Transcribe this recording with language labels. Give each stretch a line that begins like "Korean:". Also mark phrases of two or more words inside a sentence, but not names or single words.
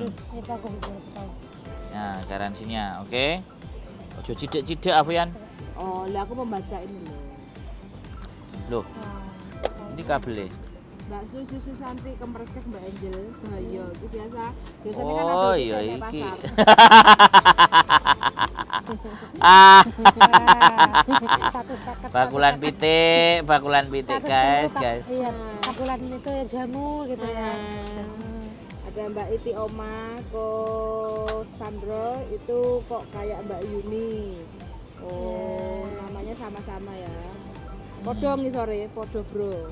Indonesian: Ini bagus 20 tahun. Nah, garansinya, oke.
Javanese: Ojo cidek-cidek Afian.
Indonesian: Oh, lah aku membaca ini loh. Loh, Wah, ini kabelnya. Mbak Susu Santi kemercek Mbak Angel. Bahaya, itu biasa. Biasanya kan ada Oh di iya kayak
Javanese: iki.
Indonesian: pasar. Ah, satu seket.
Javanese: bakulan pitik guys, guys.
Indonesian: Iya, bakulan itu ya jamu gitu ya. Nah. Jamu. Ada Mbak Iti Oma, Ko Sandro, itu kok kayak Mbak Yuni. Oh, namanya sama-sama ya.
Javanese: Podo ngisore, podo
Indonesian: bro.